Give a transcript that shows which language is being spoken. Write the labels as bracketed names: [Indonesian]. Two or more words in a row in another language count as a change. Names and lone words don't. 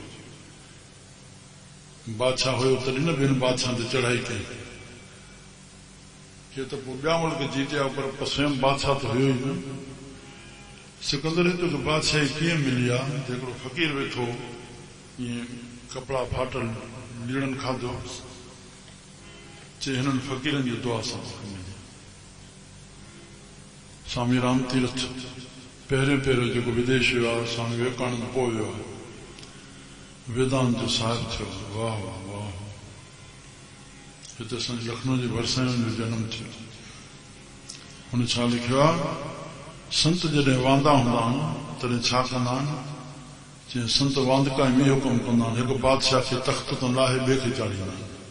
[Sindhi] बादशाह हुयो तॾहिं न ॿियनि बादशाहनि ते चढ़ाई कई के त पोइ ॿिया मुल्क जीतिया पर स्वयं बादशाह त हुयो ई न सिकंदर हिते बादशाही कीअं मिली आहे हिकिड़ो फ़क़ीर वेठो ईअं कपिड़ा फाटल लीड़नि खाधो चए हिननि फ़क़ीरनि जी दुआ सां मिली स्वामी राम तीर्थ पहिरियों जेको विदेश वियो आहे स्वामी विवेकानंद पोइ वियो आहे वेदांत जो साहिब थियो वाह वाह वाह हिते असांजे लखनऊ जे भरसाइण जो जनम थियो हुन छा लिखियो आहे संत जॾहिं वांदा हूंदा आहिनि तॾहिं छा कंदा आहिनि जीअं संत वांदका में इहो कमु कंदा आहिनि हिकु बादशाह खे तख़्त तां लाहे ॿिए खे चाढ़ींदा आहिनि